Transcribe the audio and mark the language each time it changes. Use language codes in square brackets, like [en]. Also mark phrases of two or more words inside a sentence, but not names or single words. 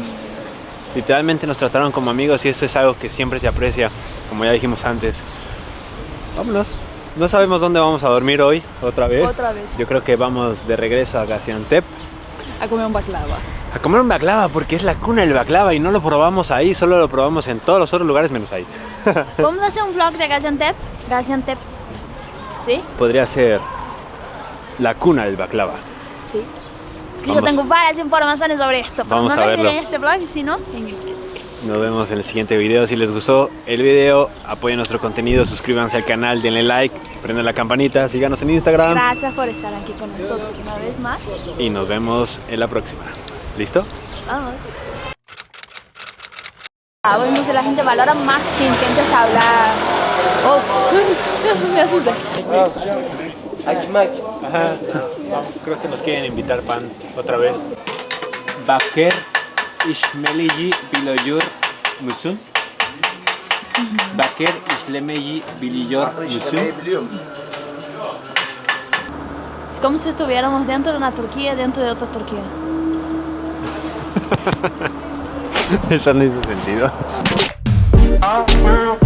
[es] Literalmente nos trataron como amigos y eso es algo que siempre se aprecia, como ya dijimos antes. Vámonos. No sabemos dónde vamos a dormir hoy, otra vez. Otra vez. Yo creo que vamos de regreso a Gaziantep. A comer un baklava. A comer un baklava porque es la cuna del baklava y no lo probamos ahí, solo lo probamos en todos los otros lugares menos ahí. Vamos a hacer un vlog de Gaziantep. Gaziantep. ¿Sí? Podría ser la cuna del baklava. Sí. Yo Vamos. tengo varias informaciones sobre esto, pero Vamos no a las diré verlo. en este vlog, sino en inglés. Nos vemos en el siguiente video. Si les gustó el video, apoyen nuestro contenido, suscríbanse al canal, denle like, prendan la campanita, síganos en Instagram Gracias por estar aquí con nosotros una vez más. y nos vemos en la próxima. ¿Listo? Vamos. Vemos que la gente valora más que intentes hablar. Oh, me asusté. Ajá. Creo que nos quieren invitar pan otra vez. [tr] Baker İşlemeci biliyor musun? Baker işlemeci biliyor musun? [es] Es como si estuviéramos dentro de una Turquía, dentro de otra Turquía. Eso no hizo sentido.